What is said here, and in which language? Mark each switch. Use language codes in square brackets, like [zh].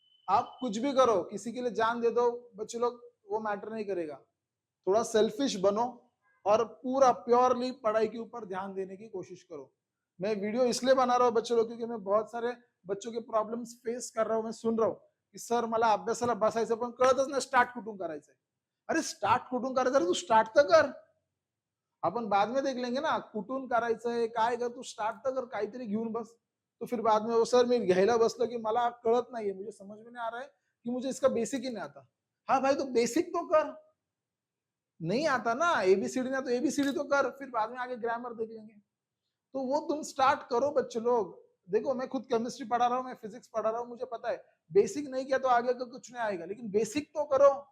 [hi] आप कुछ भी करो, किसी के लिए जान दे दो बच्चे लोग, वो मैटर नहीं करेगा। थोड़ा सेल्फिश बनो और पूरा प्योरली पढ़ाई के ऊपर ध्यान देने की कोशिश करो। मैं वीडियो इसलिए बना रहा हूँ बच्चों लोग, क्योंकि मैं बहुत सारे बच्चों के प्रॉब्लम्स फेस कर रहा हूँ, मैं सुन रहा हूँ की [mr] सर मला अभ्यासाला बसायचं पण कळतच नाही स्टार्ट कुठून करायचंय। अरे स्टार्ट कुठून करायचं, अरे तू स्टार्ट तर कर, [hi] अपन बाद में देख लेंगे ना [mr] कुठून करायचंय काय कर, तू स्टार्ट तर कर, काहीतरी घेऊन बस। [hi] तो फिर बाद में वो [mr] सर मी घ्यायला बसलो की मला कळत नाहीये, [hi] मुझे समझ में नहीं आ रहा है कि मुझे इसका बेसिक ही नहीं आता। हाँ भाई तो बेसिक तो कर, नहीं आता ना एबीसीडी ना, तो एबीसीडी तो कर, फिर बाद में आगे ग्रामर देख लेंगे। तो वो तुम स्टार्ट करो बच्चे लोग। देखो मैं खुद केमिस्ट्री पढ़ा रहा हूँ, मैं फिजिक्स पढ़ा रहा हूँ, मुझे पता है बेसिक नहीं किया तो आगे का कुछ नहीं आएगा, लेकिन बेसिक तो करो।